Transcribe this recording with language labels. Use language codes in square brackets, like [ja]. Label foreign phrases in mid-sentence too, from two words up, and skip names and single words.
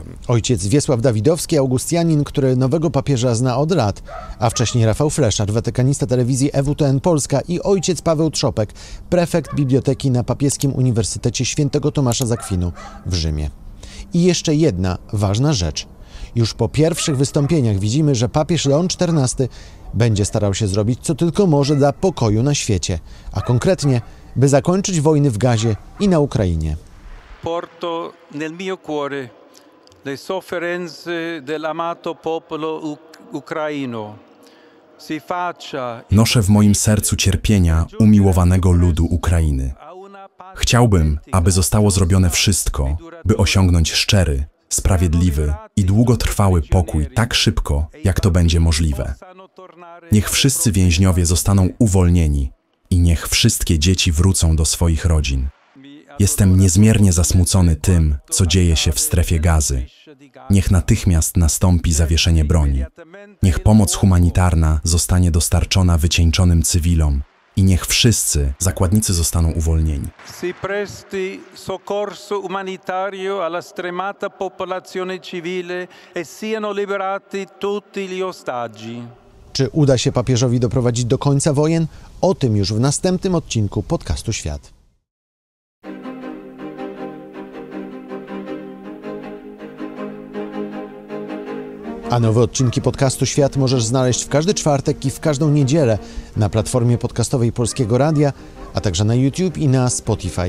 [pl] Ojciec Wiesław Dawidowski, augustianin, który nowego papieża zna od lat, a wcześniej Rafał Fleszar, watykanista telewizji EWTN Polska, i ojciec Paweł Trzopek, prefekt biblioteki na Papieskim Uniwersytecie Świętego Tomasza z Akwinu w Rzymie. I jeszcze jedna ważna rzecz. Już po pierwszych wystąpieniach widzimy, że papież Leon XIV będzie starał się zrobić, co tylko może dla pokoju na świecie, a konkretnie, by zakończyć wojny w Gazie i na Ukrainie. [it] Porto nel mio cuore le sofferenze dell'amato popolo ucraino. [pl] Noszę w moim sercu cierpienia umiłowanego ludu Ukrainy. Chciałbym, aby zostało zrobione wszystko, by osiągnąć szczery, sprawiedliwy i długotrwały pokój tak szybko, jak to będzie możliwe. Niech wszyscy więźniowie zostaną uwolnieni i niech wszystkie dzieci wrócą do swoich rodzin. Jestem niezmiernie zasmucony tym, co dzieje się w strefie Gazy. Niech natychmiast nastąpi zawieszenie broni. Niech pomoc humanitarna zostanie dostarczona wycieńczonym cywilom i niech wszyscy zakładnicy zostaną uwolnieni. [it] Si presti soccorso umanitario alla stremata popolazione civile e siano liberati tutti gli ostaggi. [pl] Czy uda się papieżowi doprowadzić do końca wojen? O tym już w następnym odcinku podcastu Świat. A nowe odcinki podcastu Świat możesz znaleźć w każdy czwartek i w każdą niedzielę na platformie podcastowej Polskiego Radia, a także na YouTube i na Spotify.